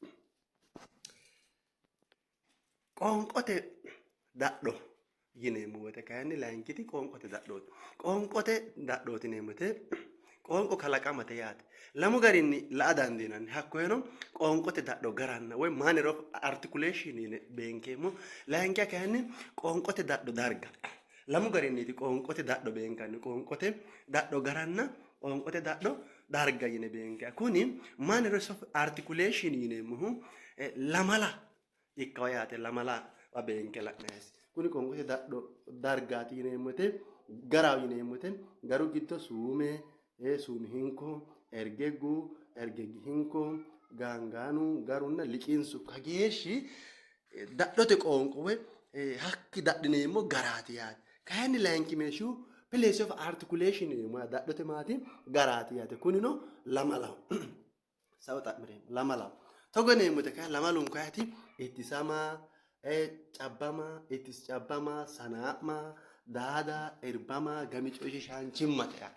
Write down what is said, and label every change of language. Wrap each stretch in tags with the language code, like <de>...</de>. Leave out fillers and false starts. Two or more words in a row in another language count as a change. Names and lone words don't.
<sid>Qoonqote dadho yineemmo woyte kayinni layinkiti qoonqote dadhooti. Qoonqote dadhooti yineemmote qoonqo kalaqamate yaate. Lamu garinni la'a dandiinanni. Hakkoyeno qoonqote dadho garanna woy</sid> <en>manner of articulation</en> <sid>yine beenkeemmo. Layinkiha kayinni qoonqote dadho darga. Lamu garinniiti qoonqote dadho beenkanni. Qoonqote dadho garanna qoonqote dadho darga yine beenkeha. Kuni</sid> <en>manner of articulation</en> <sid>yineemmohu lamala ikkawo yaate. Lamala beenke la'naysi. Kuni qoonqote dadho dargaati yineemmote garaho yineemmote garu giddo suume, suumi hinko, ergeggu, ergeggi hinko, gaangaanu, garunna liqinsu kageeshshi dadhote qoonqo woy hakki dadhineemmo garaati yaate. Kayinni layinki meeshu</sid> <en>place of articulation</en> <sid>yineemmo dadhote maati garaati yaate. Kunino lamalaho. Sawa xa'mireemmo lamalaho. Togo yineemmote kayinni lamalunku ayiti ittisama, cabbama, ittis cabbama, sanaa'ma, daada, irbama, gami coyshishaanchimmate yaate.</sid>